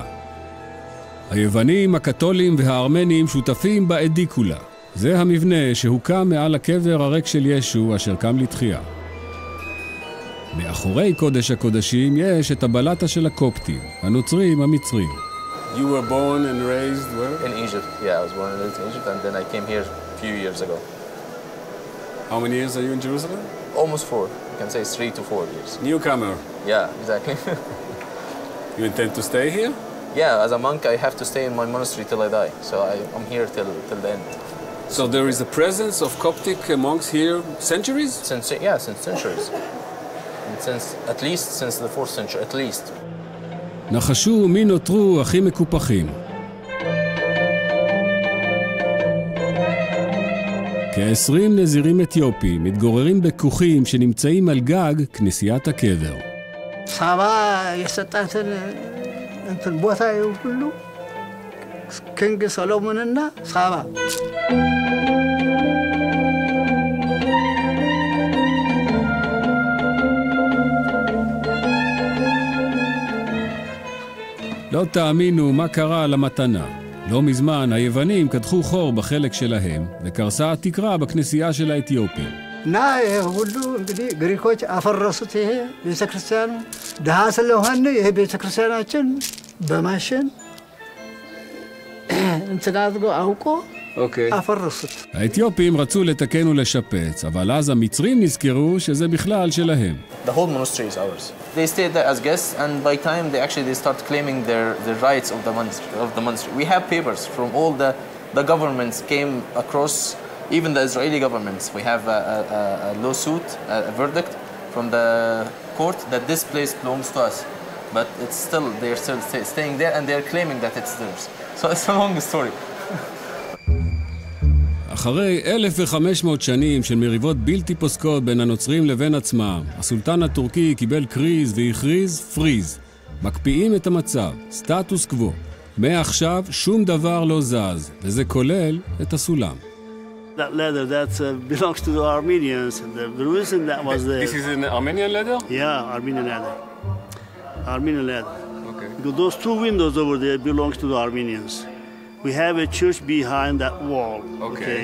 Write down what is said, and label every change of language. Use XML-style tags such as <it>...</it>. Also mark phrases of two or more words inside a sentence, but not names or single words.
<he>היוונים, הקתולים והארמנים שותפים באדיקולה. זה המבנה שהוקם מעל הקבר הריק של ישו אשר קם לתחייה. מאחורי קודש הקודשים יש את הבלטה של הקופטים, הנוצרים המצרים.</he> <en>You were born and raised where? In Egypt. Yeah, I was born and raised in Egypt, and then I came here a few years ago. How many years are you in Jerusalem? Almost 4. You can say 3 to 4 years. Newcomer. Yeah, exactly. You intend to stay here? Yeah, as a monk, I have to stay in my monastery till I die. So I'm here till the end. So there is a presence of Coptic monks here centuries? Since centuries. And since the 4th century, at least.</en> <he>נחשו מי נותרו הכי מקופחים. כ-20 נזירים אתיופים מתגוררים בכוכים שנמצאים על גג כנסיית הקבר.</he> <am>סבא የሰጣትን እንትን ቦታ ሁሉ ክንግ ሰሎሞንና ሳባ</am> <he>לא תאמינו מה קרה למתנה. לא מזמן היוונים קדחו חור בחלק שלהם וקרסה התקרה בכנסייה של האתיופים.</he> <am>እና ሁሉ እንግዲህ ግሪኮች አፈረሱት። ይሄ ቤተክርስቲያኑ ደሃ ስለሆነ ይሄ ቤተክርስቲያናችን በማሽን እንትን አድርገው አውቆ አፈረሱት።</am> <he>האתיופים רצו לתקן ולשפץ, אבל אז המצרים נזכרו שזה בכלל שלהם.</he> <en>The whole monastery is ours. They stayed there as guests, and by time they start claiming their rights of the monastery. We have papers from all the governments came across, even the Israeli governments. We have a lawsuit, a verdict from the court that this place belongs to us. But they're still staying there, and they're claiming that it's theirs. So it's a long story.</en> <he>אחרי 1,500 שנים של מריבות בלתי פוסקות בין הנוצרים לבין עצמם, הסולטן הטורקי קיבל קריז והכריז פריז. מקפיאים את המצב, סטטוס קוו. מעכשיו שום דבר לא זז, וזה כולל את הסולם.</he> <en>That leather that belongs to the Armenians. The reason that was there. This is an Armenian leather? Yeah, Armenian leather. Armenian leather. Okay. Because those two windows over there belongs to the Armenians. We have a church behind that wall. Okay.</en>